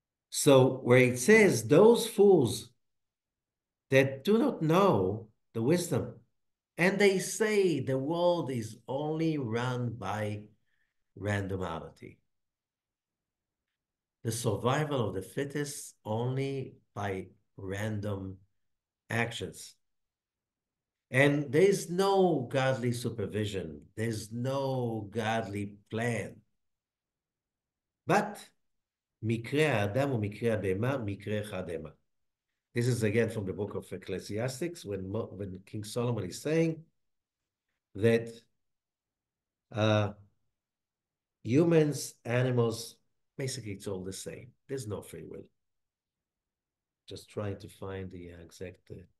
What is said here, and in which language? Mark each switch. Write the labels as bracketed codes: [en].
[en] So where it says those fools that do not know the wisdom, and they say the world is only run by randomity. The survival of the fittest only by random actions. And there's no godly supervision. There's no godly plan. But [he] מקרה האדם ומקרה הבהמה, מקרה אחד המה. [en] This is again from the book of Ecclesiastes, when King Solomon is saying that humans, animals, basically it's all the same. There's no free will. Just trying to find the exact...